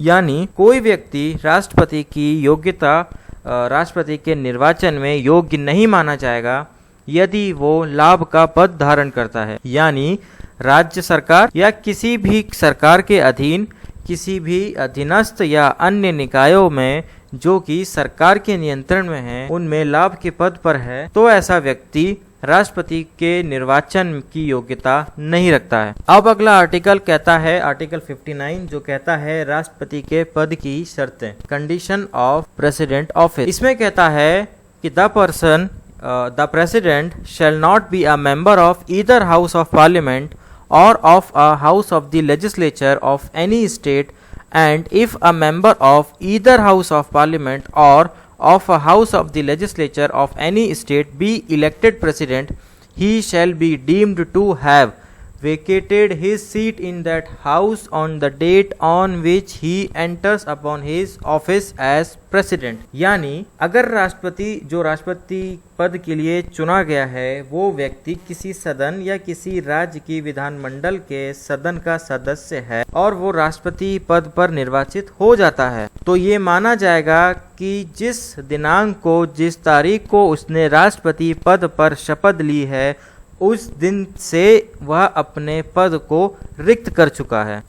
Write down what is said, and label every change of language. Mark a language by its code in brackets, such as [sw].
[hi] यानी कोई व्यक्ति राष्ट्रपति की योग्यता राष्ट्रपति के निर्वाचन में योग्य नहीं माना जाएगा यदि वो लाभ का पद धारण करता है, यानी राज्य सरकार या किसी भी सरकार के अधीन किसी भी अधीनस्थ या अन्य निकायों में जो कि सरकार के नियंत्रण में है, उनमें लाभ के पद पर है, तो ऐसा व्यक्ति राष्ट्रपति के निर्वाचन की योग्यता नहीं रखता है। अब अगला आर्टिकल कहता है आर्टिकल 59 जो कहता है राष्ट्रपति के पद की शर्तें, [en] Condition of president office. [hi] इसमें कहता है कि [en] the president shall not be a member of either house of parliament or of a house of the legislature of any state, and if a member of either house of parliament or of a house of the legislature of any state be elected president, he shall be deemed to have vacated his seat in that house on the date on which he enters upon his office as president। [hi] यानी अगर राष्ट्रपति पद के लिए चुना गया है वो व्यक्ति किसी सदन या किसी राज्य की विधानमंडल के सदन का सदस्य है और वो राष्ट्रपति पद पर निर्वाचित हो जाता है, तो ये माना जाएगा कि जिस दिनांक को जिस तारीख को उसने राष्ट्रपति पद पर शपथ ली है उस दिन से वह अपने पद को रिक्त कर चुका है।